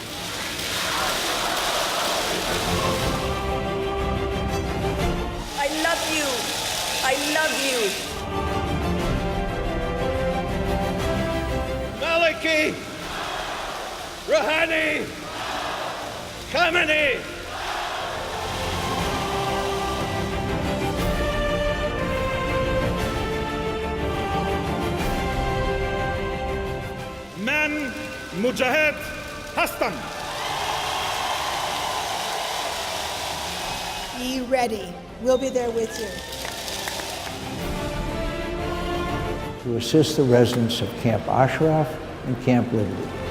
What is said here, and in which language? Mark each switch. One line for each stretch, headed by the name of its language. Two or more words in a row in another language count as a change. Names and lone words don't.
English: I love you. I love you. Maliki, Rouhani, Khamenei.
Persian: من مجاهد هستم.
English: Be ready. We'll be there with you. To assist the residents of Camp Ashraf and Camp Liberty.